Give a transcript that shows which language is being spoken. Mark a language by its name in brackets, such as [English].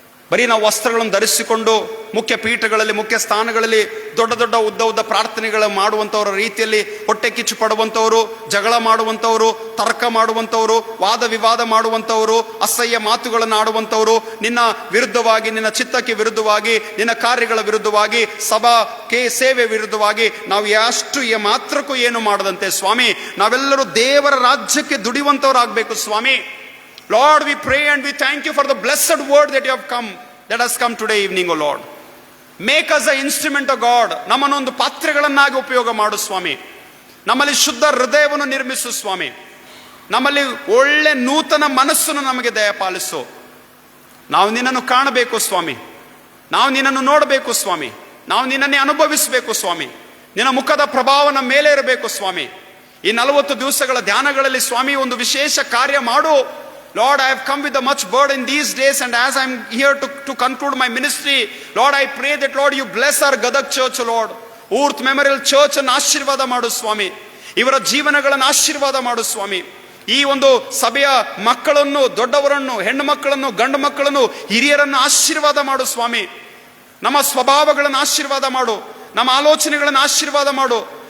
[Kannada] ಬರೀ ನಾವು ವಸ್ತ್ರಗಳನ್ನು ಧರಿಸಿಕೊಂಡು ಮುಖ್ಯ ಪೀಠಗಳಲ್ಲಿ, ಮುಖ್ಯ ಸ್ಥಾನಗಳಲ್ಲಿ ದೊಡ್ಡ ದೊಡ್ಡ ಉದ್ದ ಪ್ರಾರ್ಥನೆಗಳು ಮಾಡುವಂಥವರ ರೀತಿಯಲ್ಲಿ ಹೊಟ್ಟೆ ಕಿಚ್ಚು ಪಡುವಂಥವರು, ಜಗಳ ಮಾಡುವಂಥವರು, ತರ್ಕ ಮಾಡುವಂಥವರು, ವಾದ ವಿವಾದ ಮಾಡುವಂಥವರು, ಅಸಹ್ಯ ಮಾತುಗಳನ್ನು ಆಡುವಂಥವರು, ನಿನ್ನ ವಿರುದ್ಧವಾಗಿ, ನಿನ್ನ ಚಿತ್ತಕ್ಕೆ ವಿರುದ್ಧವಾಗಿ, ನಿನ್ನ ಕಾರ್ಯಗಳ ವಿರುದ್ಧವಾಗಿ, ಸಭಾ ಸೇವೆ ವಿರುದ್ಧವಾಗಿ ನಾವು ಎಷ್ಟು ಮಾತ್ರಕ್ಕೂ ಏನು ಮಾಡದಂತೆ ಸ್ವಾಮಿ, ನಾವೆಲ್ಲರೂ ದೇವರ ರಾಜ್ಯಕ್ಕೆ ದುಡಿಯುವಂಥವ್ರಾಗಬೇಕು ಸ್ವಾಮಿ. [English] Lord, we pray and we thank you for the blessed word that you have come, that has come today evening, O Lord. Make us an instrument of God. [Kannada] ನಮ್ಮನ್ನೊಂದು ಪಾತ್ರೆಗಳನ್ನಾಗಿ ಉಪಯೋಗ ಮಾಡು ಸ್ವಾಮಿ. ನಮ್ಮಲ್ಲಿ ಶುದ್ಧ ಹೃದಯವನ್ನು ನಿರ್ಮಿಸು ಸ್ವಾಮಿ. ನಮ್ಮಲ್ಲಿ ಒಳ್ಳೆ ನೂತನ ಮನಸ್ಸನ್ನು ನಮಗೆ ದಯಪಾಲಿಸು. ನಾವು ನಿನ್ನನ್ನು ಕಾಣಬೇಕು ಸ್ವಾಮಿ, ನಾವು ನಿನ್ನನ್ನು ನೋಡಬೇಕು ಸ್ವಾಮಿ, ನಾವು ನಿನ್ನನ್ನೇ ಅನುಭವಿಸಬೇಕು ಸ್ವಾಮಿ. ನಿನ್ನ ಮುಖದ ಪ್ರಭಾವ ನಮ್ಮ ಮೇಲೆ ಇರಬೇಕು ಸ್ವಾಮಿ. ಈ 40 ದಿವಸಗಳ ಧ್ಯಾನಗಳಲ್ಲಿ ಸ್ವಾಮಿ ಒಂದು ವಿಶೇಷ ಕಾರ್ಯ ಮಾಡು. [English] Lord, I have come with a much burden these days, and as I am here to conclude my ministry, Lord, I pray that, Lord, you bless our Gadag Church, Lord. [Kannada] Urth Memorial Church ಅನ್ನು ಆಶೀರ್ವಾದ ಮಾಡು ಸ್ವಾಮಿ. ಇವರ ಜೀವನಗಳನ್ನು ಆಶೀರ್ವಾದ ಮಾಡು ಸ್ವಾಮಿ. ಈ ಒಂದು ಸಭೆಯ ಮಕ್ಕಳನ್ನು, ದೊಡ್ಡವರನ್ನು, ಹೆಣ್ಣು ಮಕ್ಕಳನ್ನು, ಗಂಡು ಮಕ್ಕಳನ್ನು, ಹಿರಿಯರನ್ನು ಆಶೀರ್ವಾದ ಮಾಡು ಸ್ವಾಮಿ. ನಮ್ಮ ಸ್ವಭಾವಗಳನ್ನು ಆಶೀರ್ವಾದ ಮಾಡು, ನಮ್ಮ ಆಲೋಚನೆಗಳನ್ನು ಆಶೀರ್ವಾದ ಮಾಡು.